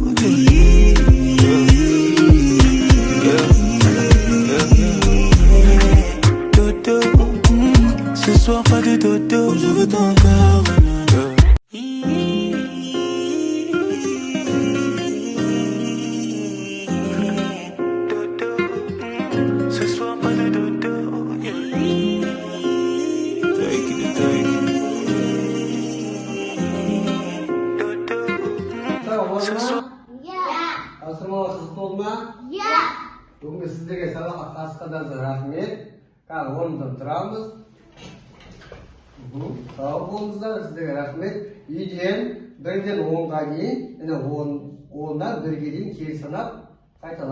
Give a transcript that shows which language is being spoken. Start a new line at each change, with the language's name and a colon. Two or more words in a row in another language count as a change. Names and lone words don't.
French: Dodo, ce soir pas de dodo. Je veux ton corps. Ce soir pas de dodo.
English: Take it.
Turkish: Tamam, o zaman Ya.
Kazakh: Тапсырмалар қызықты болды ма? Иә. Бүгінгі сіздерге сабаққа қатысқандарыңызға рахмет. Қазір орнымыздан тұрамыз. Сау болыңыздар, сіздерге рахмет. Үйден 1-ден 10-ға дейін, 10-нан 1-ге дейін кері санап қайталап келеміз.